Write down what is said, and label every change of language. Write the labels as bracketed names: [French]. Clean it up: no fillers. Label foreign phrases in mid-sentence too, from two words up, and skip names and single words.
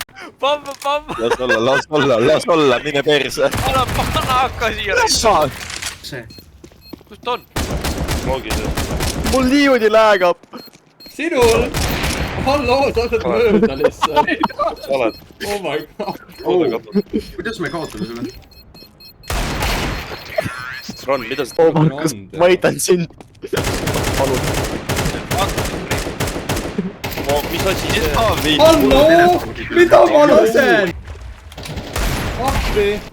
[Estonian] Pamm, pamm! Las olla, mine perse. Anna hakka siia! see. Kus ta on? Smogi sees. Mul niimoodi läägab! Sinul! Halloo, sa oled mööda lihtsalt. Sa oled. [English] Oh my god. [Estonian] Kuidas me kaotame selle? Ron, mida sa Oh Markus, ma eitan sind! Palun. Mis asi see? Halloo! Mida ma lasen? Appi!